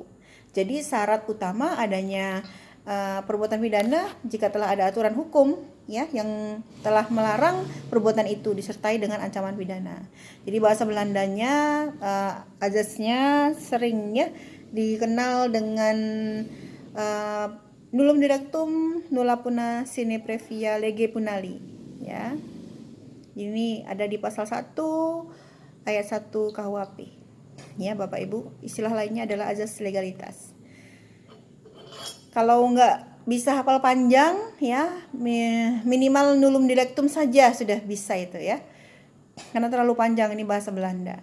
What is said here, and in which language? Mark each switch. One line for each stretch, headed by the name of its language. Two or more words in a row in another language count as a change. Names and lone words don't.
Indonesian: Jadi syarat utama adanya perbuatan pidana jika telah ada aturan hukum ya yang telah melarang perbuatan itu disertai dengan ancaman pidana. Jadi bahasa Belandanya azasnya seringnya dikenal dengan
Latin: nullum directum nulla puna sine previa lege punali
Indonesian: ya. Ini ada di pasal 1 ayat 1 KUHP ya Bapak Ibu. Istilah lainnya adalah azas legalitas. Kalau nggak bisa hafal panjang ya, minimal
Latin: nullum directum
Indonesian: saja sudah bisa itu ya, karena terlalu panjang ini bahasa Belanda.